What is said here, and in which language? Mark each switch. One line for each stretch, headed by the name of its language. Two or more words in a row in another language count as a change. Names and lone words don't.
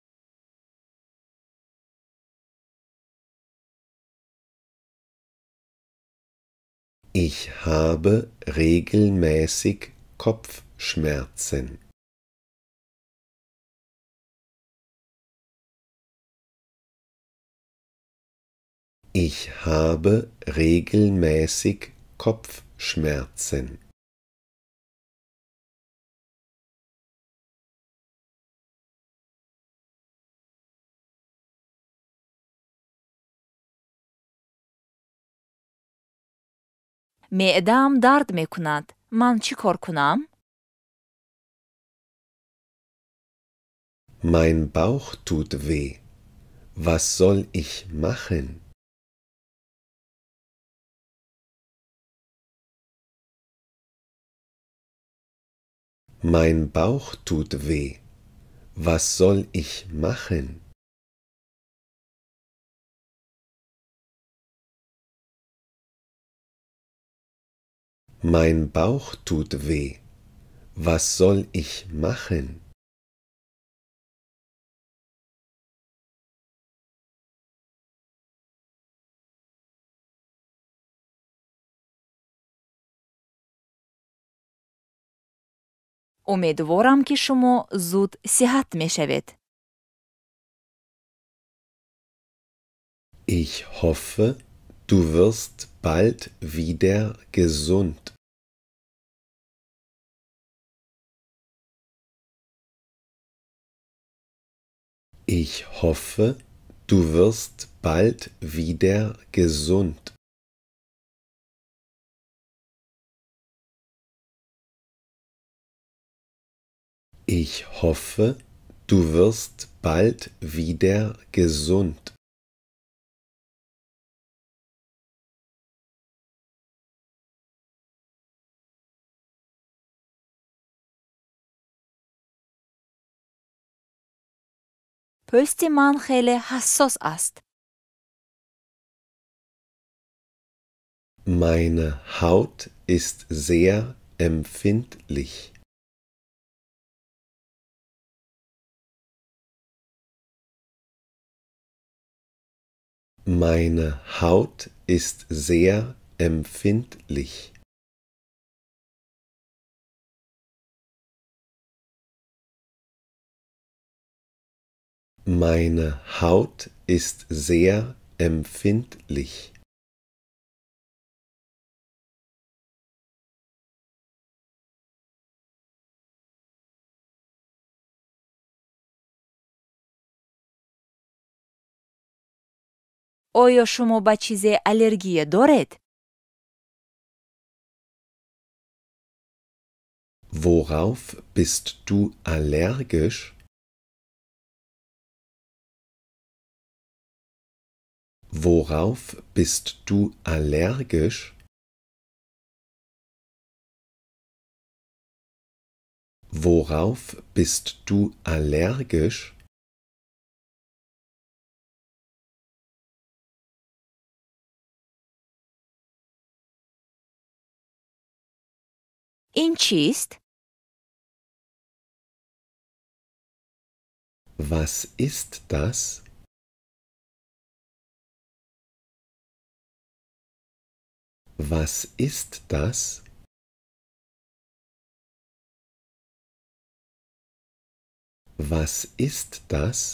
German: Ich habe regelmäßig Kopfschmerzen. Ich habe regelmäßig Kopfschmerzen.
Persian: معده‌ام درد میکند. من چی کار کنم؟
German: Mein Bauch tut weh. Was soll ich machen? Mein Bauch tut weh. Was soll ich machen? Mein Bauch tut weh. Was soll ich machen?
Persian: امیدوارم که شما زود صحت میشوید.
German: Ich hoffe, du wirst bald wieder gesund. Ich hoffe, du wirst bald wieder gesund. Ich hoffe, du wirst bald wieder gesund.
Persian: پوست من خیلی حساس است.
German: Meine Haut ist sehr empfindlich. Meine Haut ist sehr empfindlich. Meine Haut ist sehr empfindlich.
Tajik: оё шумо ба чизе аллергия доред?
German: Worauf bist du allergisch? Worauf bist du allergisch? Worauf bist du allergisch?
Tajik: ин чист?
German: Was ist das? Was ist das? Was ist das?